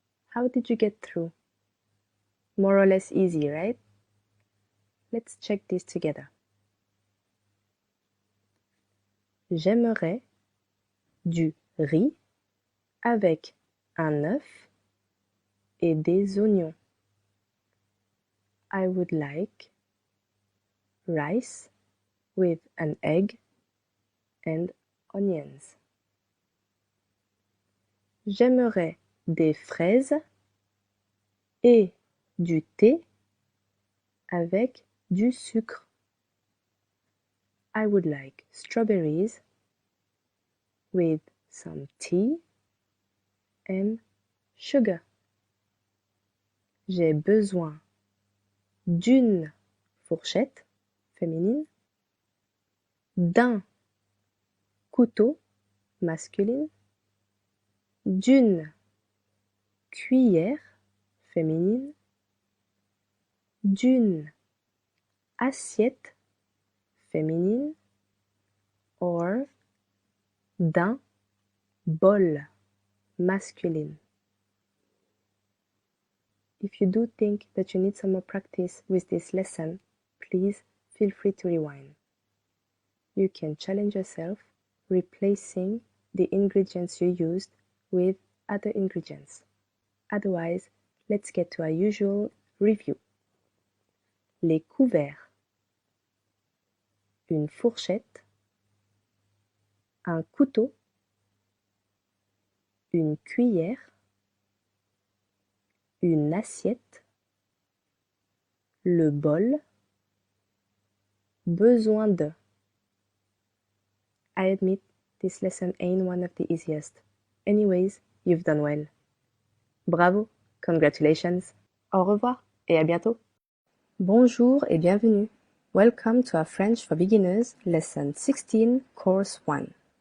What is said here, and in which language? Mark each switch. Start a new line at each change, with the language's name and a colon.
English: How did you get through? More or less easy, right? Let's check this together.
French: J'aimerais du riz avec un œuf et des oignons.
English: I would like rice with an egg and onions.
French: J'aimerais des fraises et du thé avec du sucre.
English: I would like strawberries with some tea and sugar.
French: J'ai besoin d'une fourchette féminine, d'un couteau masculine, d'une cuillère féminine, d'une assiette féminine, or d'un bol masculine.
English: If you do think that you need some more practice with this lesson, please feel free to rewind. You can challenge yourself replacing the ingredients you used with other ingredients. Otherwise, let's get to our usual review.
French: Les couverts, une fourchette, un couteau, une cuillère, une assiette, le bol, besoin de.
English: I admit this lesson ain't one of the easiest. Anyways, you've done well.
French: Bravo,
English: congratulations.
French: Au revoir et à bientôt. Bonjour et bienvenue.
English: Welcome to our French for Beginners lesson 16, course 1.